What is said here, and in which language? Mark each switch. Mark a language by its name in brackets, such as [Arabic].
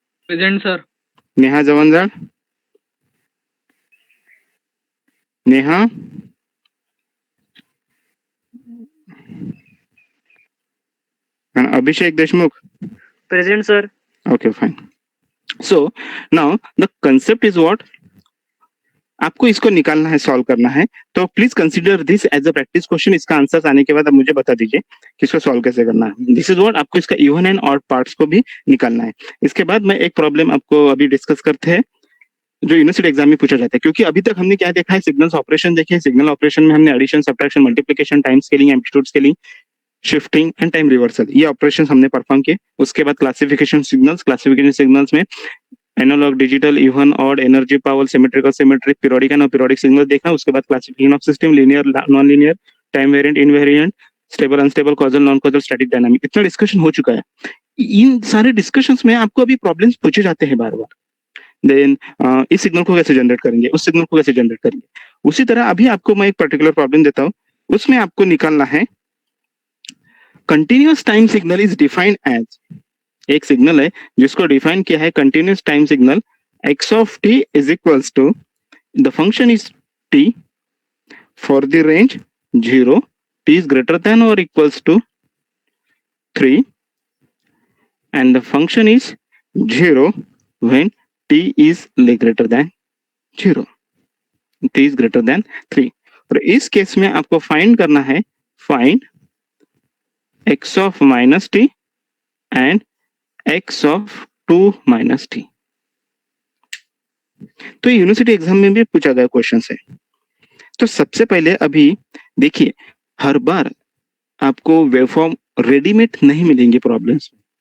[English] Present, sir. [Hindi] Neha Jawanjal, Neha, and Abhishek Deshmukh. [English] Present, sir. Okay, fine. So now the concept is what? [Hindi] आपको इसको निकालना है, solve करना है, तो [English] Please consider this as a practice question. [Hindi] इसका आंसर आने के बाद आप मुझे बता दीजिए कि इसको सॉल्व कैसे करना है. [English] this is what, [Hindi] आपको इसका इवन एंड ऑड पार्ट्स को भी निकालना है. इसके बाद मैं एक प्रॉब्लम आपको अभी डिस्कस करते हैं जो यूनिवर्सिटी एग्जाम में पूछा जाता है. क्योंकि अभी तक हमने क्या देखा है, सिग्नल्स ऑपरेशन देखे. सिग्नल ऑपरेशन में हमने addition, subtraction, multiplication, time scaling, amplitude scaling, shifting and time reversal, ये ऑपरेशन हमने परफॉर्म किए. उसके बाद क्लासिफिकेशन सिग्नल्स में analogue, digital, even, odd, energy, power, symmetrical, symmetric, periodic and aperiodic signal देखा. उसके बाद classification of system, linear, non linear, time variant, invariant, stable, unstable, causal, non causal, static, dynamic, इतना discussion हो चुका है. इन सारे discussions में आपको अभी प्रॉब्लम्स पूछे जाते हैं बार बार. देन इस सिग्नल को कैसे जनरेट करेंगे, उस सिग्नल को कैसे जनरेट करेंगे. उसी तरह अभी आपको मैं एक पर्टिकुलर प्रॉब्लम देता हूँ. उसमें आपको निकालना है continuous time signal [English] Is defined as, एक signal है जिसको डिफाइन किया है continuous time signal x of t is equals to, the function is t for the range 0, t is greater than or equals to 3, and the function is 0 when t is greater than 0, t is greater than 3. [Hindi] और इस case में आपको find करना है, find [English] x of minus t [Hindi] and x of 2 minus t. तो university exam में भी पूछा गया क्वेश्चन है. तो सबसे पहले अभी देखिए, हर बार आपको वेवफॉर्म रेडीमेड नहीं मिलेंगे प्रॉब्लम्स में.